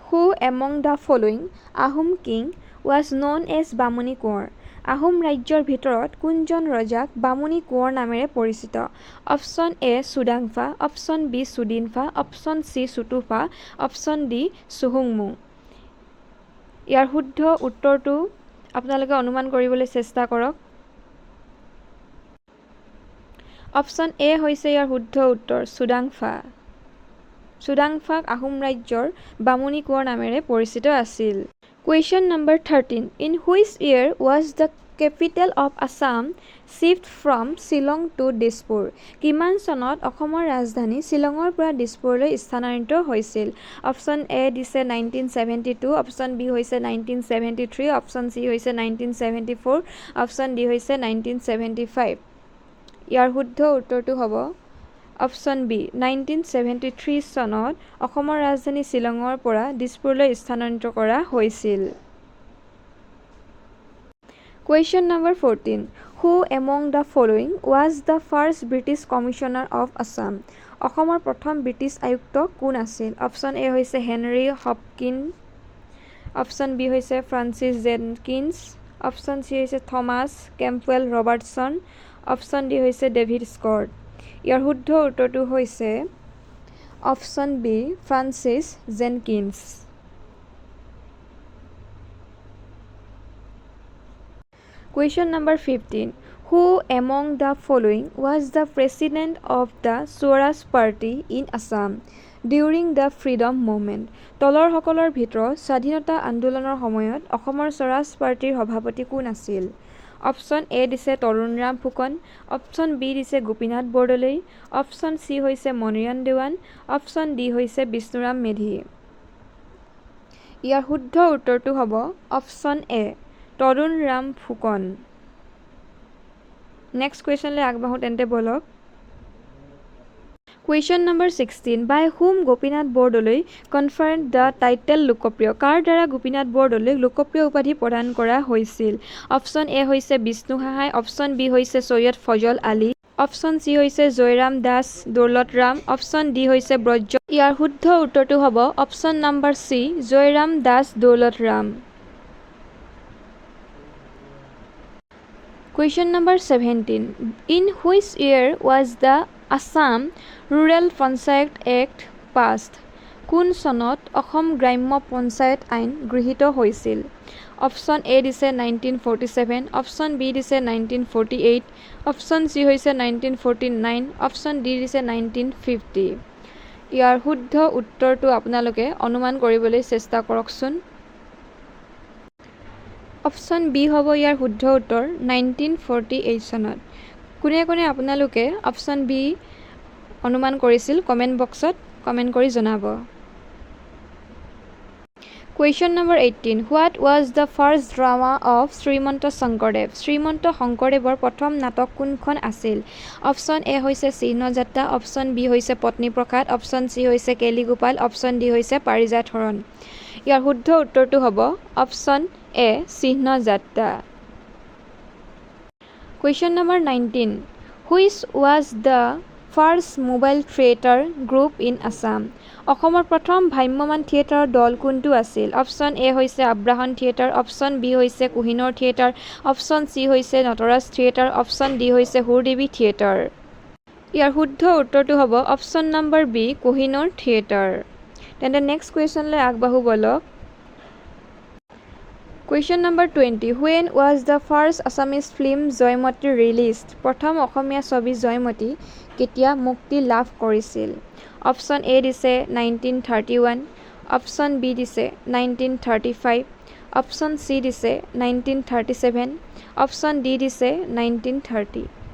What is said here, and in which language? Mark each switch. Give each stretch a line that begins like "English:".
English: Who among the following Ahom king was known as Bamuni Konwar?
Assamese: আহোম ৰাজ্যৰ ভিতৰত কোনজন ৰজাক বামুণী কোঁৱৰ নামেৰে পৰিচিত? Option A Sudangphaa, option B চুদিনফা, option C Sutuphaa, option D চুহুংমুং। ইয়াৰ শুদ্ধ উত্তৰটো আপোনালোকে অনুমান কৰিবলৈ চেষ্টা কৰক। অপশ্যন এ হৈছে ইয়াৰ শুদ্ধ উত্তৰ চুডাংফা। চুডাংফাক আহোম ৰাজ্যৰ বামুণী কোঁৱৰ নামেৰে পৰিচিত আছিল।
English: Question number 13. In which year was the capital of Assam shift from Shillong to Dispur?
Assamese: কিমান চনত অসমৰ ৰাজধানী শ্বিলঙৰ পৰা দিছপুৰলৈ স্থানান্তৰিত হৈছিল? অপশ্যন এ দিছে 1972, অপশ্যন বি হৈছে 1973, অপশ্যন চি হৈছে 1974, অপশ্যন ডি হৈছে 1975। ইয়াৰ শুদ্ধ উত্তৰটো হ'ব অপশ্যন বি 1973 চনত অসমৰ ৰাজধানী শ্বিলঙৰ পৰা দিছপুৰলৈ স্থানান্তৰিত কৰা হৈছিল।
English: Question number 14. Who among the following was the first British Commissioner of Assam?
Assamese: অসমৰ প্ৰথম ব্ৰিটিছ আয়ুক্ত কোন আছিল? অপশ্যন এ হৈছে হেনৰী হপকিন, অপশ্যন বি হৈছে ফ্ৰান্সিছ জেনকিন্স, অপশ্যন চি হৈছে থমাছ কেম্পৱেল ৰবাৰ্টছন, অপশ্যন ডি হৈছে ডেভিড স্কট। ইয়াৰ শুদ্ধ উত্তৰটো হৈছে option B Francis Jenkins.
English: Question number 15. Who among the following was the president of the Swaraj Party in Assam during the freedom movement?
Assamese: তলৰ সকলৰ ভিতৰত স্বাধীনতা আন্দোলনৰ সময়ত অসমৰ স্বৰাজ পাৰ্টিৰ সভাপতি কোন আছিল? অপশ্যন এ দিছে তৰুণৰাম ফুকন, অপশ্যন বি দিছে গোপীনাথ বৰদলৈ, অপশ্যন চি হৈছে মণিৰাম দেৱান, অপশ্যন ডি হৈছে বিষ্ণুৰাম মেধি। ইয়াৰ শুদ্ধ উত্তৰটো হ'ব option A Tarunram Phukan. Next কুৱেশ্যনলৈ আগবাঢ়ো তেন্তে বলক।
English: Question number 16. By whom Gopinath Bordoloi conferred the title Lokapriya?
Assamese: কাৰ দ্বাৰা গোপীনাথ বৰদলৈক লোকপ্ৰিয় উপাধি প্ৰদান কৰা হৈছিল? অপশ্যন এ হৈছে বিষ্ণু সাহাই, অপশ্যন বি হৈছে সৈয়দ ফজল আলী, অপশ্যন চি হৈছে জয়ৰাম দাস দৌলতৰাম, অপশ্যন ডি হৈছে ব্ৰজ। ইয়াৰ শুদ্ধ উত্তৰটো হ'ব option number C Jairam Das Daulatram.
English: Question number 17. In which year was the Assam Rural Panchayat Act passed?
Assamese: কোন চনত অসম গ্ৰাম্য পঞ্চায়ত আইন গৃহীত হৈছিল? অপশ্যন এ দিছে 1947, অপশ্যন বি দিছে 1948, অপশ্যন চি হৈছে 1949, অপশ্যন ডি দিছে 1950। ইয়াৰ শুদ্ধ উত্তৰটো আপোনালোকে অনুমান কৰিবলৈ চেষ্টা কৰকচোন। অপশ্যন বি হ'ব ইয়াৰ শুদ্ধ উত্তৰ 1948 চনত। কোনে কোনে আপোনালোকে অপশ্যন বি অনুমান কৰিছিল কমেণ্ট বক্সত কমেণ্ট কৰি জনাব।
English: Question number 18. What was the first drama of Srimanta Sankardev?
Assamese: Srimanta শংকৰদেৱৰ প্ৰথম নাটক কোনখন আছিল? অপশ্যন এ হৈছে চিহ্নযাত্ৰা, অপশ্যন বি হৈছে পত্নীপ্ৰসাদ, অপশ্যন চি হৈছে কেলিগোপাল, অপশ্যন ডি হৈছে পাৰিজাত হৰণ। ইয়াৰ শুদ্ধ উত্তৰটো হ'ব option A Chihnayatra.
English: Question number 19. Which was the first mobile theatre group in Assam?
Assamese: অসমৰ প্ৰথম ভ্ৰাম্যমাণ থিয়েটাৰৰ দল কোনটো আছিল? অপশ্যন এ হৈছে আব্ৰাহন থিয়েটাৰ, অপশ্যন বি হৈছে কোহিনুৰ থিয়েটাৰ, অপশ্যন চি হৈছে নটৰাজ থিয়েটাৰ, অপশ্যন ডি হৈছে সুৰদেৱী থিয়েটাৰ। ইয়াৰ শুদ্ধ উত্তৰটো হ'ব option number B Kohinoor theatre. তেন্তে নেক্সট কুৱেশ্যনলৈ আগবাঢ়ো বলক।
English: Question number 20. When was the first Assamese film Joymoti released?
Assamese: প্ৰথম অসমীয়া ছবি জয়মতী কেতিয়া মুক্তি লাভ কৰিছিল? অপশ্যন এ দিছে 1931, অপশ্যন বি দিছে 1935, অপশ্যন চি দিছে 1937, অপশ্যন ডি দিছে 1930।